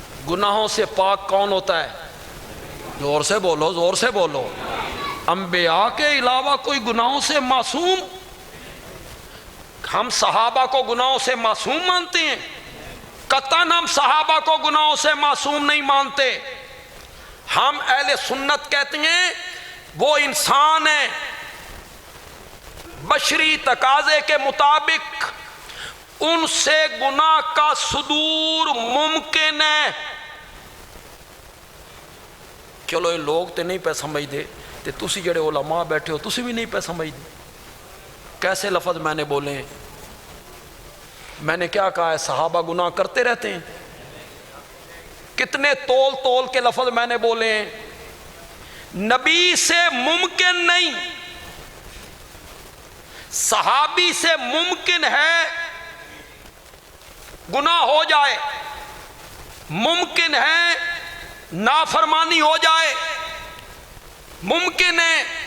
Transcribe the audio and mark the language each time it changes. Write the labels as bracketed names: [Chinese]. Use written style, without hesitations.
[Urdu] گناہوں سے پاک کون ہوتا ہے؟ زور سے بولو، زور سے بولو۔ انبیاء کے علاوہ کوئی گناہوں سے معصوم؟ ہم صحابہ کو گناہوں سے معصوم مانتے ہیں؟ قطعاً ہم صحابہ کو گناہوں سے معصوم نہیں مانتے۔ ہم اہل سنت کہتے ہیں وہ انسان ہے بشری تقاضے کے مطابق ان سے گناہ کا صدور ممکن ہے. [Punjabi] چلو یہ لوگ تے نہیں پہ سمجھ دے تے تسی جڑے علماء بیٹھے ہو تسی بھی نہیں پہ سمجھ دے. [Urdu] کیسے لفظ میں نے بولے ہیں؟ میں نے کیا کہا ہے؟ صحابہ گناہ کرتے رہتے ہیں. کتنے تول تول کے لفظ میں نے بولے ہیں. نبی سے ممکن نہیں، صحابی سے ممکن ہے گناہ ہو جائے، ممکن ہے نافرمانی ہو جائے، ممکن ہے.